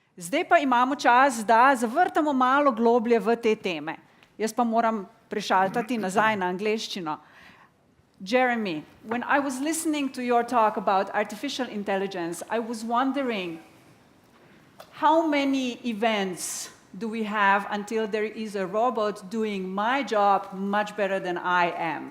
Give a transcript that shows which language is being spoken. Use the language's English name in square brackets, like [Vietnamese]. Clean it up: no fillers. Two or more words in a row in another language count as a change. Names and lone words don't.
[Slovenian] Zdaj pa imamo čas, da zavrtamo malo globlje v te teme. Jaz pa moram prešaltati nazaj na angleščino. [English] Jeremy, when I was listening to your talk about artificial intelligence, I was wondering how many events do we have until there is a robot doing my job much better than I am?